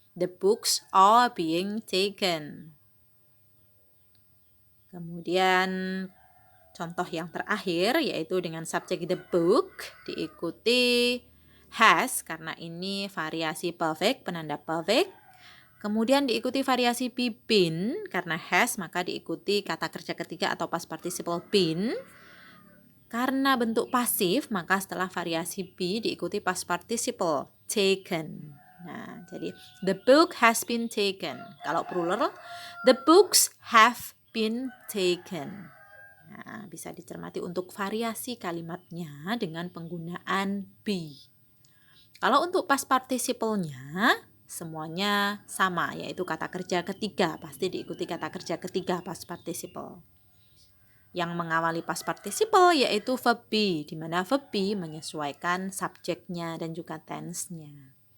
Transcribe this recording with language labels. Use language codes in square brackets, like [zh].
[en] The books are being taken. [id] Kemudian contoh yang terakhir yaitu dengan subjek the book diikuti has, karena ini variasi perfect, penanda perfect. Kemudian diikuti variasi be been, karena has maka diikuti kata kerja ketiga atau past participle been. Karena bentuk pasif maka setelah variasi be diikuti past participle taken. [en] Jadi the book has been taken. [id] Kalau plural, [en] the books have been taken. [id] Bisa dicermati untuk variasi kalimatnya dengan penggunaan be. Kalau untuk past participle-nya semuanya sama, yaitu kata kerja ketiga, pasti diikuti kata kerja ketiga past participle. Yang mengawali past participle yaitu verb be, di mana verb be menyesuaikan subjeknya dan juga tense-nya.